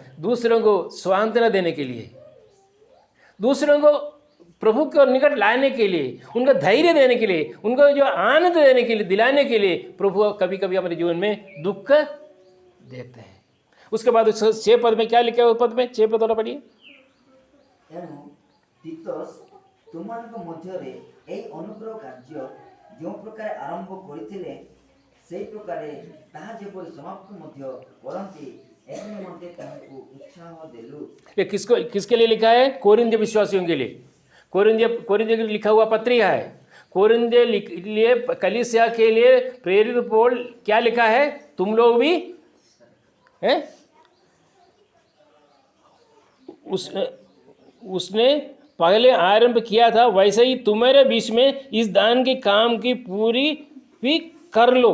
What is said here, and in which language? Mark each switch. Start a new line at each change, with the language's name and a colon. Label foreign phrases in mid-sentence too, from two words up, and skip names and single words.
Hindi: दूसरों को सांत्वना देने के लिए, दूसरों को प्रभु के निकट लाने के लिए, उनको धैर्य देने के लिए, उनको जो आनंद देने के लिए, दिलाने के लिए प्रभु कभी कभी हमारे जीवन में दुख देते हैं। उसके बाद उस 6 पद में क्या लिखा है? उस पद में 6 पद वाला पढ़िए।
Odia: ଏଣୁ ତିତୋସ ତୁମମାନଙ୍କ ମଧ୍ୟରେ ଏହି ଅନୁଗ୍ରହ କାର୍ଯ୍ୟ ଯେଉଁ ପ୍ରକାର ଆରମ୍ଭ କରିଥିଲେ ସେହି ପ୍ରକାରେ ତାହା ଯେପରି ସମାପ୍ତ ମଧ୍ୟ କରନ୍ତି ଏହି ନିମନ୍ତେ ତାହାଙ୍କୁ ଉତ୍ସାହ ଦେଲୁ।
Hindi: ये किसके लिए लिखा है? कोरिन्थिय विश्वासियों के लिए। कोरिन्थिय के लिए लिखा हुआ पत्रिका है। कोरिन्थिय लिए कलीसिया के लिए प्रेरित पौल क्या लिखा है? तुम लोग भी हैं? उसने पहले आरंभ किया था, वैसे ही तुम्हारे बीच में इस दान के काम की पूरी भी कर लो।